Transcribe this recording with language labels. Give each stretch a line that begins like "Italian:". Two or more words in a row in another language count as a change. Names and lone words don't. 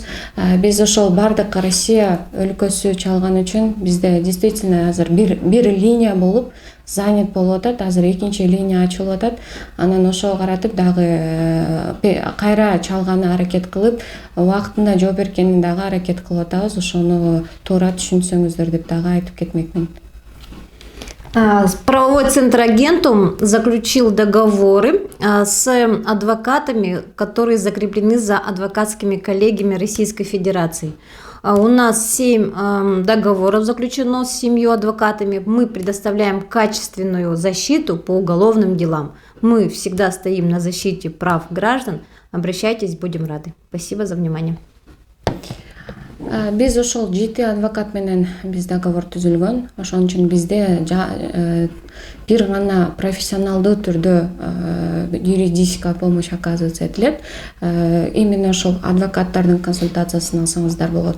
Kyrgyz: Биз ошол бардык Россия өлкөсү чалган үчүн бизде действительно азыр бир линия болуп занят болуп атат, азыр экинчи линия ачылып атат. Анан ошого каратып дагы кайра чалганы аракет кылып, убактында жооп бергени дагы аракет кылып атабыз. Ошону туура түшүнсөңүздөр деп дагы айтып кетмекмин.
Russian: Правовой центр Агентум заключил договоры с адвокатами, которые закреплены за адвокатскими коллегиями Российской Федерации. У нас 7 договоров заключено с 7 адвокатами. Мы предоставляем качественную защиту по уголовным делам. Мы всегда стоим на защите прав граждан. Обращайтесь, будем рады. Спасибо за внимание.
Kyrgyz: Биз ошол 7 адвокат менен биз договор түзүлгөн. Ошон үчүн бизде бир гана профессионалдуу түрдө
Russian: юридическая помощь оказывается
Kyrgyz: этилет. Именно ошол адвокаттардын консультациясын алсаңыздар болот.